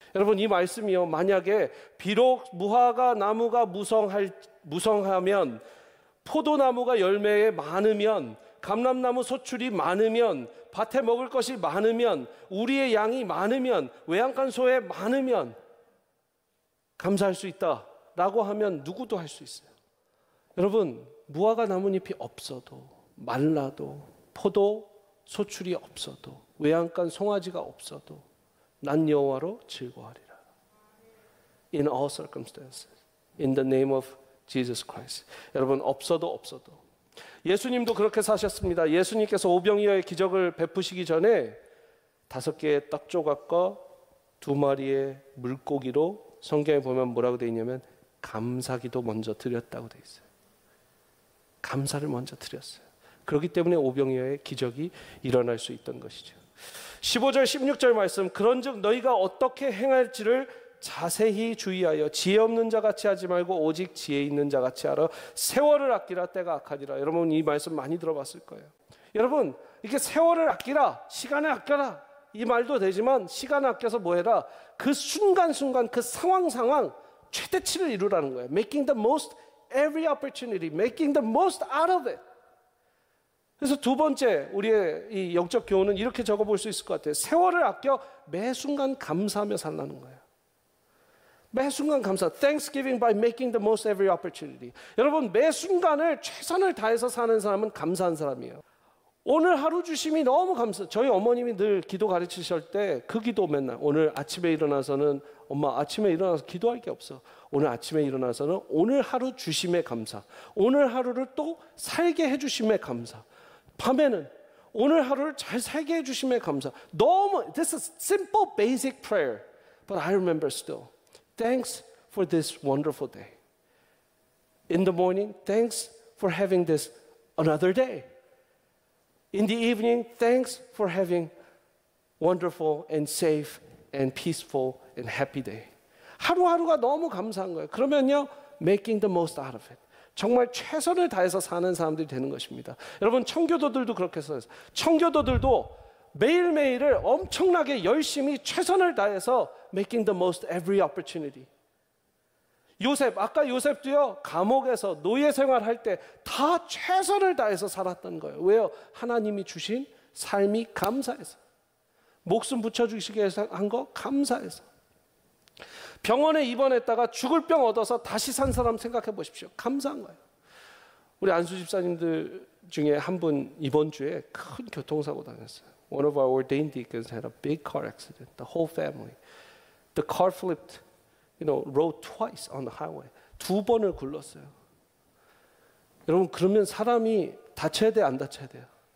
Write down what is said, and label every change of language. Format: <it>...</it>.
<ko>여러분 이 말씀이요, 만약에 비록 무화과 나무가 무성하면 포도나무가 열매에 많으면 감람나무 소출이 많으면 밭에 먹을 것이 많으면 우리의 양이 많으면 외양간소에 많으면 감사할 수 있다라고 하면 누구도 할 수 있어요. 여러분 무화과 나뭇잎이 없어도 말라도 포도 소출이 없어도 외양간 송아지가 없어도 난 여호와로 즐거워하리라.</ko> <en>In all circumstances, in the name of Jesus Christ.</en> <ko>여러분 없어도 예수님도 그렇게 사셨습니다. 예수님께서 오병이어의 기적을 베푸시기 전에 5개의 떡 조각과 2마리의 물고기로 성경에 보면 뭐라고 되어 있냐면 감사기도 먼저 드렸다고 되어 있어요. 감사를 먼저 드렸어요. 그렇기 때문에 오병이어의 기적이 일어날 수 있던 것이죠. 15절 16절 말씀, 그런즉 너희가 어떻게 행할지를 자세히 주의하여 지혜 없는 자 같이 하지 말고 오직 지혜 있는 자 같이 하라. 세월을 아끼라 때가 악하니라. 여러분 이 말씀 많이 들어봤을 거예요. 여러분 이렇게 세월을 아끼라, 시간을 아껴라 이 말도 되지만 시간을 아껴서 뭐 해라, 그 순간순간 그 상황 최대치를 이루라는 거예요.</ko> <en>Making the most every opportunity, making the most out of it.</en> <ko>그래서 두 번째 우리의 이 영적 교훈은 이렇게 적어볼 수 있을 것 같아요. 세월을 아껴 매 순간 감사하며 살라는 거예요. 매 순간 감사.</ko> <en>Thanksgiving by making the most every opportunity.</en> <ko>여러분 매 순간을 최선을 다해서 사는 사람은 감사한 사람이에요. 오늘 하루 주심이 너무 감사. 저희 어머님이 늘 기도 가르치실 때 그 기도 맨날 오늘 아침에 일어나서는 엄마 아침에 일어나서 기도할 게 없어. 오늘 아침에 일어나서는 오늘 하루 주심에 감사. 오늘 하루를 또 살게 해주심에 감사. 밤에는 오늘 하루를 잘 살게 해주심에 감사. 너무</ko> <en>this is simple basic prayer, but I remember still. Thanks for this wonderful day. In the morning, thanks for having this another day. In the evening, thanks for having wonderful and safe and peaceful and happy day.</en> <ko>하루하루가 너무 감사한 거예요. 그러면요,</ko> <en>making the most out of it.</en> <ko>정말 최선을 다해서 사는 사람들이 되는 것입니다. 여러분 청교도들도 그렇게 써요. 청교도들도 매일매일을 엄청나게 열심히 최선을 다해서</ko> <en>making the most every opportunity.</en> <ko>요셉, 아까 요셉도요 감옥에서 노예 생활할 때 다 최선을 다해서 살았던 거예요. 왜요? 하나님이 주신 삶이 감사해서, 목숨 붙여주시게 해서 한 거 감사해서. 병원에 입원했다가 죽을 병 얻어서 다시 산 사람 생각해 보십시오. 감사한 거예요. 우리 안수 집사님들 중에 한 분 이번 주에 큰 교통사고 당했어요.</ko> <en>One of our ordained deacons had a big car accident. The whole family. The car flipped, rode twice on the highway.</en> <ko>2번을 굴렀어요. 여러분 그러면 사람이 다쳐야 돼, 안 다쳐야 돼요?</ko>